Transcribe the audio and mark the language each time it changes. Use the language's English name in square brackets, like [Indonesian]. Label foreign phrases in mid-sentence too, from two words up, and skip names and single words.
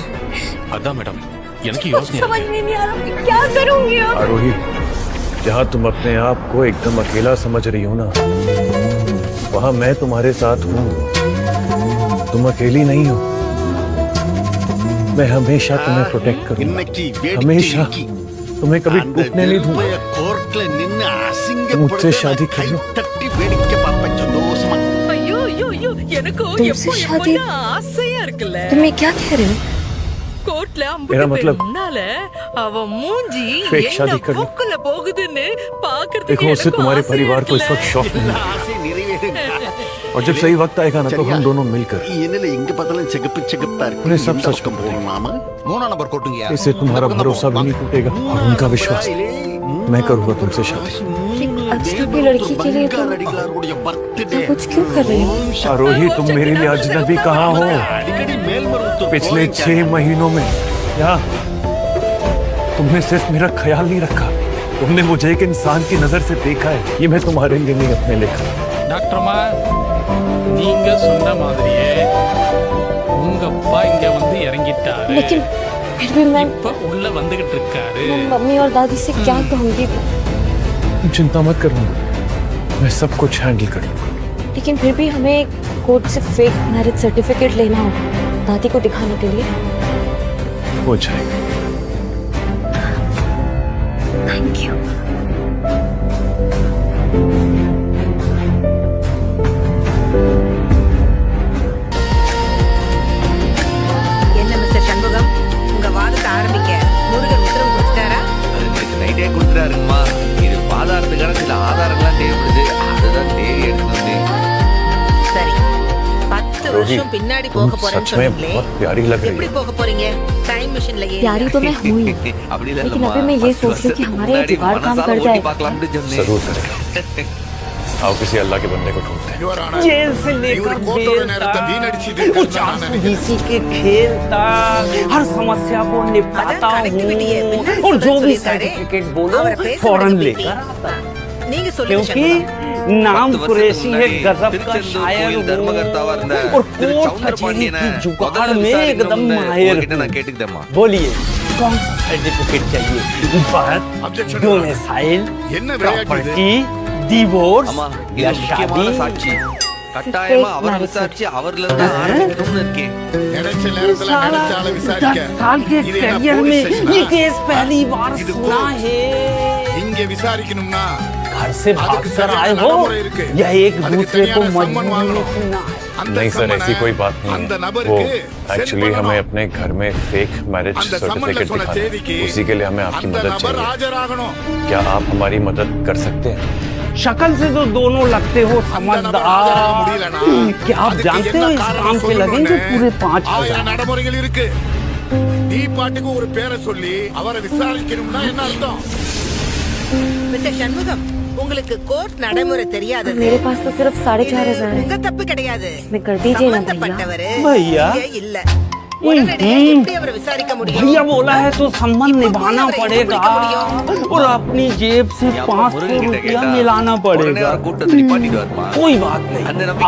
[Tamil] அதான் மேடம் எனக்கு [Hindi] कुछ [Tamil] யோசனை [Hindi] समझ में नहीं आ रहा कि क्या करूंगी अब? आरोही, जहाँ तुम अपने आप को एकदम अकेला समझ रही हो ना, वहाँ मैं तुम्हारे साथ हूँ। तुम अकेली नहीं हो। मैं हमेशा तुम्हें प्रोटेक्ट करूंगा, हमेशा। तुम्हें कभी टूटने नहीं दूंगा। तुम मुझसे शादी कर लो। [Tamil] ஐயோ ஐயோ ஐயோ எனக்கு [Hindi] तुमसे शादी? [Tamil] ஆசையா இருக்குல்ல. [Hindi] तुम ये क्या कह रहे हो? [Tamil] கோர்ட்ல [Hindi] मेरा [Tamil] அம்புட்டு [Hindi] मतलब [Tamil] முன்னால அவ மூஞ்சி [Hindi] fake शादी [Tamil] என்ன [Hindi] कर लो। [Tamil] போக்குல போகுதுன்னு பாக்குறதுக்கு [Hindi] देखो, उससे [Tamil] எனக்கு [Hindi] तुम्हारे [Tamil] ஆசையா [Hindi] परिवार को इस [Tamil] இருக்குல்ல. [Hindi] वक्त शौक नहीं है। और जब सही वक्त आएगा ना तो हम दोनों मिलकर उन्हें सब सच बताएंगे। [Tamil] மூணாம் நம்பர் கோட்டுங்கயா. [Hindi] इससे तुम्हारा भरोसा भी नहीं टूटेगा और उनका विश्वास। मैं करूंगा तुमसे शादी। अजनबी लड़की के लिए तुम इतना कुछ क्यों कर रही हो? आरोही, तुम मेरे लिए अजनबी कहाँ हो? पिछले 6 महीनों में क्या तुमने सिर्फ मेरा ख्याल नहीं रखा, तुमने मुझे एक इंसान की नजर से देखा है। ये मैं तुम्हारे लिए नहीं अपने लिखा। [Tamil] டாக்டர்மா நீங்க சொன்ன மாதிரியே உங்க அப்பா இங்க வந்து இறங்கிட்டாரு. [Hindi] लेकिन फिर भी मैं [Tamil] இப்ப உள்ள வந்துகிட்டு இருக்காரு. [Hindi] मम्मी और दादी से क्या कहूंगी? तुम चिंता मत करो, मैं सब कुछ हैंडल कर लूंगा। लेकिन फिर भी हमें कोर्ट से [English] fake marriage certificate [Hindi] लेना होगा दादी को दिखाने के लिए। हो जाएगा। [English] Thank you. [Tamil] என்ன மிஸ்டர் சண்முகம், உங்க வாதத்தை ஆரம்பிக்க முருகன் உத்தரவு கொடுத்துட்டாரா? அது நேத்து நைட்டே கொடுத்துட்டாருங்கம்மா. இது பாதாரத்துக்கான சில ஆதாரங்கள்லாம் தேவைப்படுது. அதுதான் தேடி எடுத்து வந்தேன். சரி, 10 வருஷம் பின்னாடி போக [Hindi] तुम [Tamil] போறேன்னு [Hindi] सच में [Tamil] சொன்னீங்களே, [Hindi] बहुत प्यारी लग रही [Tamil] எப்படி [Hindi] है। [Tamil] போக போறீங்க? [English] time machine [Hindi] प्यारी तो मैं हुई [Tamil] அப்படி இல்ல [Hindi] लेकिन [Tamil] இல்லம்மா. [Hindi] अभी मैं ये [Tamil] 10 [Hindi] सोच रही हूँ कि हमारे [Tamil] வருஷத்துக்கு [Hindi] जुगाड़ काम [Tamil] முன்னாடி [Hindi] कर [Tamil] மனசால ஓட்டி [Hindi] जाएगा। [Tamil] பார்க்கலாம்னு சொன்னேன். [Hindi] जरूर करेगा। आओ किसी अल्लाह के बंदे को ढूंढते हैं। जेल से लेकर बेल तक, कुछ आंसू के खेल तक हर समस्या को निपटाता हूँ और जो भी सर्टिफिकेट बोलो फौरन लेकर आता हूँ। [Tamil] நீங்க சொல்லுங்க [Hindi] क्योंकि [Tamil] சண்முகம். [Hindi] नाम कुरैशी है गजब का शायर [Tamil] திருச்செந்தூரில் தர்மகர்த்தாவா இருந்த [Hindi] हूँ और [Tamil] திரு [Hindi] कोर्ट [Tamil] சவுந்தர [Hindi] कचहरी [Tamil] பாண்டியனை [Hindi] की जुगाड़ [Tamil] முதல்ல [Hindi] में एकदम [Tamil] விசாரிக்கணும்னு [Hindi] माहिर [Tamil] உங்ககிட்ட நான் [Hindi] हूँ। [Tamil] கேட்டுக்கிட்டேம்மா. [Hindi] बोलिए कौन सा सर्टिफिकेट चाहिए? [English] birth, domicile, property, divorce [Tamil] அம்மா இது [Hindi] या [Tamil] முக்கியமான [Hindi] शादी? [Tamil] சாட்சி. கட்டாயமா அவரை விசாரிச்சு அவர்ல இருந்து ஆரம்பிக்கணும்னு இருக்கேன். [Hindi] साला 10 साल के करियर में ये केस पहली बार सुना है। [Tamil] இங்க விசாரிக்கணும்னா [Hindi] घर से भागकर आए हो या एक दूसरे को मजबूरी में सुना है? नहीं सर, ऐसी कोई बात नहीं [Tamil] அந்த [Hindi] है। वो [Tamil] நபருக்கு [Hindi] एक्चुअली हमें अपने घर में [English] fake marriage [Tamil] அந்த சம்மன்ல [Hindi] सर्टिफिकेट [Tamil] சொன்ன [Hindi] दिखाना [Tamil] தேதிக்கு [Hindi] है। उसी के लिए हमें आपकी [Tamil] அந்த [Hindi] मदद [Tamil] நபர் [Hindi] चाहिए। [Tamil] ஆஜராகணும். [Hindi] क्या आप हमारी मदद कर सकते हैं? शक्ल से तो दोनों लगते हो समझदार। क्या आप जानते हो इस काम पे लगेंगे पूरे 5,000? [Tamil] 1000 நடைமுறைகள் இருக்கு. நீ பாட்டுக்கு ஒரு பேரை சொல்லி அவரை விசாரிக்கணும்னா என்ன அர்த்தம்? மிஸ்டர் சண்முகம், உங்களுக்கு கோர்ட் நடைமுறை தெரியாது. [Hindi] मेरे पास तो सिर्फ 4,500 है। [Tamil] உங்க தப்பு கிடையாது. [Hindi] इसमें कर दीजिए ना [Tamil] சம்பந்தப்பட்டவரு [Hindi] भैया। [Tamil] இங்க இல்ல. உடனடியா எப்படி அவரை விசாரிக்க முடியும்? [Hindi] भैया बोला है तो संबंध निभाना पड़ेगा और अपनी जेब से यहाँ पर 500 [Tamil] முருகன் கிட்ட [Hindi] रुपया [Tamil] கேட்டா, [Hindi] मिलाना [Tamil] உடனே [Hindi] पड़ेगा। [Tamil] அவர் கூட்டத்தை நிப்பாட்டிடுவாருமா. [Hindi] कोई बात [Tamil] அந்த [Hindi] नहीं, [Tamil] நம்பிக்கை